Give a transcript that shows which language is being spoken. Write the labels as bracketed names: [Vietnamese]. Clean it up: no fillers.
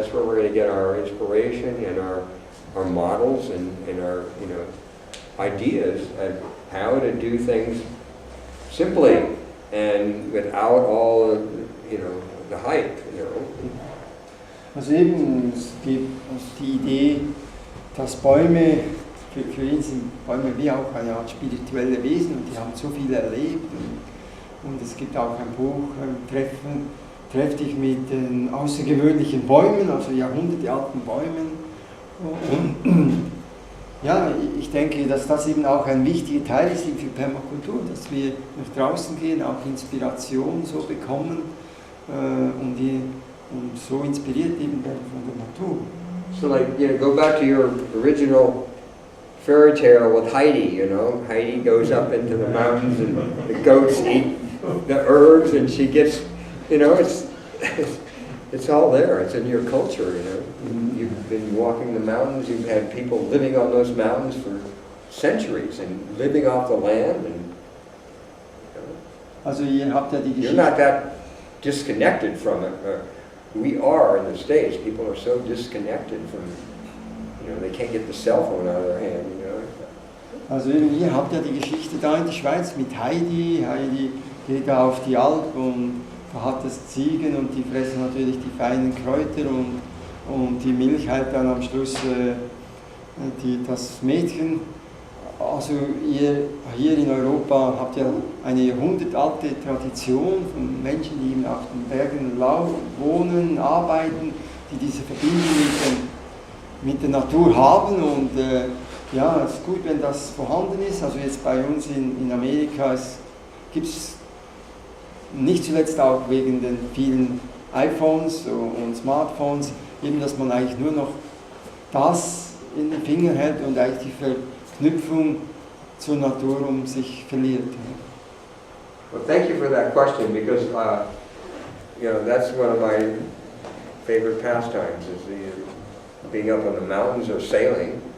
[English] That's where we're going to get our inspiration and our models and our ideas of how to do things simply and without all the hype. [German] Also eben, es gibt die Idee, dass Bäume, für ihn sind Bäume wie auch eine Art spirituelle Wesen und die haben so viel erlebt und es gibt auch ein Buch, Treff dich mit den außergewöhnlichen Bäumen, also jahrhundertealten Bäumen. Und ja, ich denke, dass das eben auch ein wichtiger Teil ist für Permakultur, dass wir nach draußen gehen, auch Inspiration so bekommen und so inspiriert eben werden von der Natur. [English] So go back to your original fairy tale with Heidi, Heidi goes up into the mountains and the goats eat the herbs and she gets, it's all there, it's in your culture, You've been walking the mountains, you've had people living on those mountains for centuries and living off the land and [German] also ihr habt ja die Geschichte. [English] You're not that disconnected from it. We are in the States. People are so disconnected from, they can't get the cell phone out of their hand, [German] Also ihr habt ja die Geschichte da in der Schweiz mit Heidi. Heidi geht da auf die Alp und da hat es Ziegen und die fressen natürlich die feinen Kräuter und die Milch halt dann am Schluss das Mädchen. Also ihr hier in Europa habt ja eine jahrhundertalte Tradition von Menschen, die eben auf den Bergen wohnen, arbeiten, die diese Verbindung mit der Natur haben und ja, es ist gut, wenn das vorhanden ist. Also jetzt bei uns in Amerika gibt es nicht zuletzt auch wegen den vielen iPhones und Smartphones, eben dass man eigentlich nur noch das in den Finger hält und eigentlich die Verknüpfung zur Natur sich verliert. [English] Well, thank you for that question because that's one of my favorite pastimes is being up on the mountains or sailing.